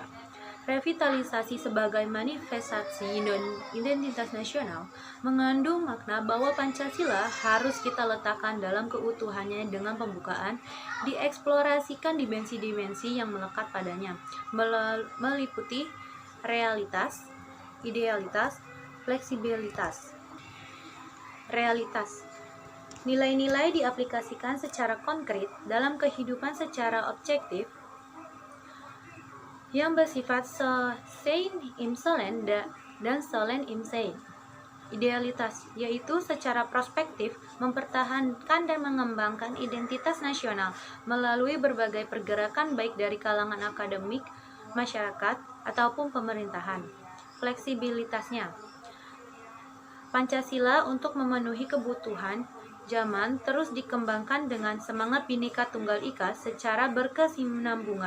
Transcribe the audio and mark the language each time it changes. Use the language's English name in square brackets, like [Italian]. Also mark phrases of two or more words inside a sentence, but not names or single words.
[Indonesian] Revitalisasi sebagai manifestasi identitas nasional mengandung makna bahwa Pancasila harus kita letakkan dalam keutuhannya dengan pembukaan, dieksplorasikan dimensi-dimensi yang melekat padanya, meliputi realitas, idealitas, fleksibilitas. Realitas. Nilai-nilai diaplikasikan secara konkret dalam kehidupan secara objektif yang bersifat [German] sein im sollen [Indonesian] dan [German] sollen im sein. [Indonesian] Idealitas, yaitu secara prospektif mempertahankan dan mengembangkan identitas nasional melalui berbagai pergerakan baik dari kalangan akademik, masyarakat, ataupun pemerintahan. Fleksibilitasnya, Pancasila untuk memenuhi kebutuhan zaman terus dikembangkan dengan semangat Bhinneka Tunggal Ika secara berkesinambungan.